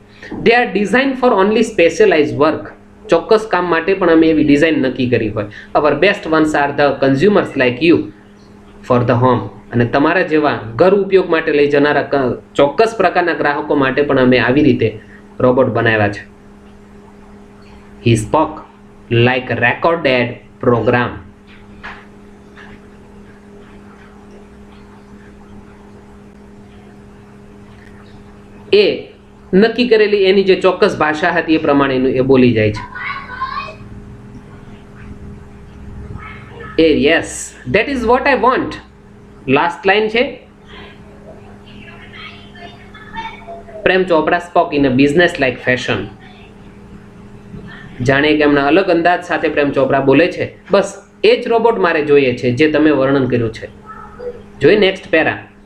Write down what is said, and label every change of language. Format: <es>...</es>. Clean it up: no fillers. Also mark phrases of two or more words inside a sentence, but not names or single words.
<en>they are design for only specialize work.</en> <gu>ચોક્કસ કામ માટે પણ અમે એવી ડિઝાઇન નક્કી કરી હોય.</gu> <en>our best ones are the consumers like you for the home.</en> <gu>અને તમારા જેવા ઘર ઉપયોગ માટે લઈ જનારા ચોક્કસ પ્રકારના ગ્રાહકો માટે પણ અમે આવી રીતે રોબોટ બનાવ્યા છે.</gu> <en>He spoke like a recorded program.</en> <gu>એ નક્કી કરેલી એની જે ચોક્કસ ભાષા હતી એ પ્રમાણેનું એ બોલી જાય છે.</gu> <en>યસ, that is what I want. last line</en> <gu>છે.</gu> <en>પ્રેમ ચોપડા spoke in a business like fashion.</en> <gu>જાણે કે એમના અલગ અંદાજ સાથે પ્રેમ ચોપરા બોલે છે, બસ એ જ રોબોટ મારે જોઈએ છે જે તમે વર્ણન કર્યું છે. જોઈ</gu> <en>next para.</en>